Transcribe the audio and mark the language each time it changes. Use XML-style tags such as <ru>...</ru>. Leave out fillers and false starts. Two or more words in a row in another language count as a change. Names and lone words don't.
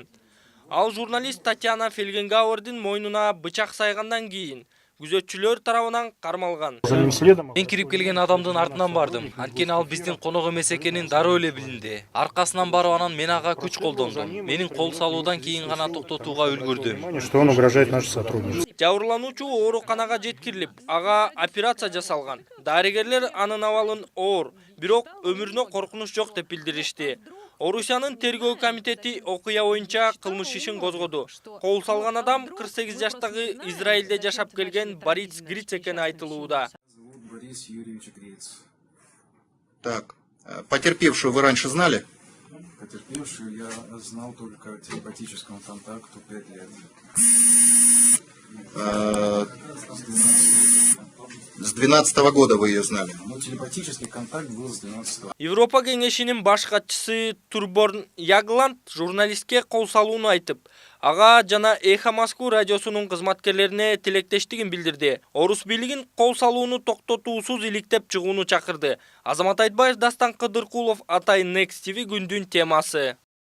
<ky>Ал журналист Татьяна Фельгенгаурдун мойнуна бычак сайгандан кийин күзөтчүлөр тарабынан кармалган. Мен кирип келген адамдын артынан бардым. Анткени ал биздин конок эмес экенин дароо эле билинди. Аркасынан барып анан мен ага күч колдондум. Менин кол салуудан кийин гана токтотууга үлгүрдүм.</ky> <ru>Что он угрожает наше сотрудничество.</ru> <ky>Жабырлануучу ооруканага жеткирилип, ага операция жасалган. Дарыгерлер анын абалын оор, бирок өмүрүнө коркунуч жок деп билдиришти. Орусиянын тергөө комитети окуя боюнча кылмыш ишин козгоду. Кол салган адам 48 жаштагы Израилде жашап келген Борис Гриц экени айтылууда.</ky> <ru>Так, потерпевшую вы раньше знали? Потерпевшую я знал только телепатическому контакту 5 лет. С 12-го года вы ее знали? Но телепатический контакт был с 12-го.</ru> <ky>Европа кеңешинин баш катчысы Турборн Ягланд журналистке кол салууну айтып, ага жана Эхо Москвы радиосунун кызматкерлерине тилектештигин билдирди. Орус бийлигин кол салууну токтотуусуз иликтеп чыгууну чакырды. Азамат Айтбаев, Дастан Кыдыркулов, Атай Next TV күндүн темасы.</ky>